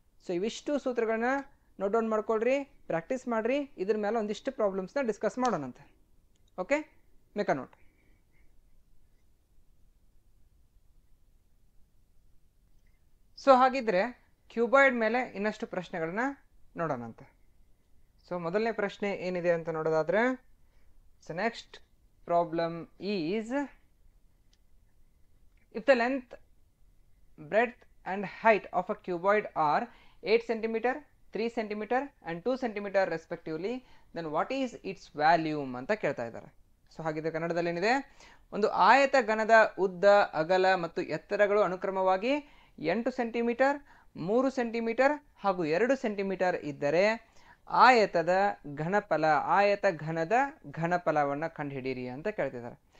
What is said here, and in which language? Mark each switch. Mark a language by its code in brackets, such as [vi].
[kn] So ಇವಿಷ್ಟು ಸೂತ್ರಗಳನ್ನ note down ಮಾಡ್ಕೊಳ್ರಿ, practice ಮಾಡ್ರಿ. ಇದ್ರ ಮೇಲೆ ಒಂದಿಷ್ಟು ಪ್ರಾಬ್ಲಮ್ಸ್ನ discuss ಮಾಡೋಣಂತೆ. Okay, make a note. So ಹಾಗಿದ್ರೆ ಕ್ಯೂಬಾಯ್ಡ್ ಮೇಲೆ ಇನ್ನಷ್ಟು ಪ್ರಶ್ನೆಗಳನ್ನ ನೋಡೋಣಂತೆ. ಸೊ ಮೊದಲನೇ ಪ್ರಶ್ನೆ ಏನಿದೆ ಅಂತ ನೋಡೋದಾದ್ರೆ, [en] so next problem is, if the length, breadth and height of a cuboid are 8 cm, 3 cm and 2 cm respectively, then what is its volume [kn] ಅಂತ ಕೇಳ್ತಾ ಇದ್ದಾರೆ. ಸೊ ಹಾಗಿದ್ರೆ ಕನ್ನಡದಲ್ಲಿ ಏನಿದೆ? ಒಂದು ಆಯತ ಘನದ ಉದ್ದ, ಅಗಲ ಮತ್ತು ಎತ್ತರಗಳು ಅನುಕ್ರಮವಾಗಿ 8 ಸೆಂಟಿಮೀಟರ್, 3 ಸೆಂಟಿಮೀಟರ್ ಹಾಗೂ 2 ಸೆಂಟಿಮೀಟರ್ ಇದ್ದರೆ ಆಯತದ ಘನಫಲ, ಆಯತ ಘನದ ಘನಫಲವನ್ನು ಕಂಡುಹಿಡಿಯಿರಿ ಅಂತ ಕೇಳ್ತಿದ್ದಾರೆ.